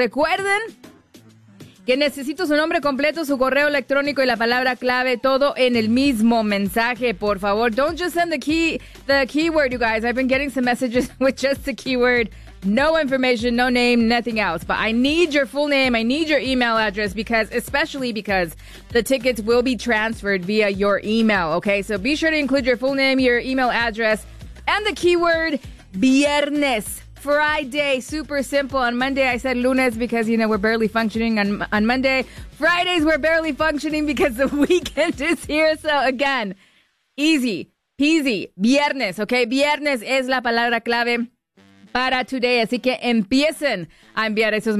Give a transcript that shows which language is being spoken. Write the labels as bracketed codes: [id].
[es] Recuerden que necesito su nombre completo, su correo electrónico y la palabra clave, todo en el mismo mensaje, por favor. [en] Don't just send the keyword, you guys. I've been getting some messages with just the keyword. No information, no name, nothing else. But I need your full name. I need your email address because the tickets will be transferred via your email, okay? So be sure to include your full name, your email address, and the keyword, Viernes, Friday. Super simple. On Monday, I said Lunes because, you know, we're barely functioning on Monday. Fridays, we're barely functioning because the weekend is here. So again, easy, peasy, Viernes, okay? [es] Viernes es la palabra clave para today, así que empiecen a enviar esos mensajes.